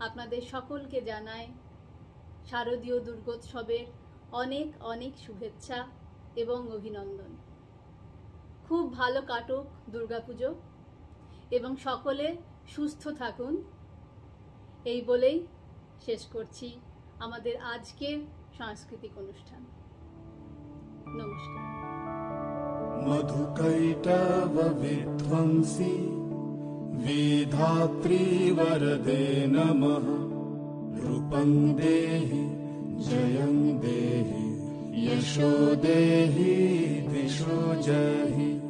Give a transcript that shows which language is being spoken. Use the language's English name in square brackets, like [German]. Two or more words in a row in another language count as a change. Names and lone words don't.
[Bangla] আপনাদের সকলকে জানাই শারদীয় দুর্গোৎসবের অনেক অনেক শুভেচ্ছা এবং অভিনন্দন। খুব ভালো কাটুক দুর্গাপুজো এবং সকলে সুস্থ থাকুন এই বলেই শেষ করছি আমাদের আজকের সাংস্কৃতিক অনুষ্ঠান। নমস্কার। [Sanskrit] मधुकैटव विध्वंसी विधात्री वरदे नमः। रूपं देहि जयं देहि यशो देहि दिशो जहि।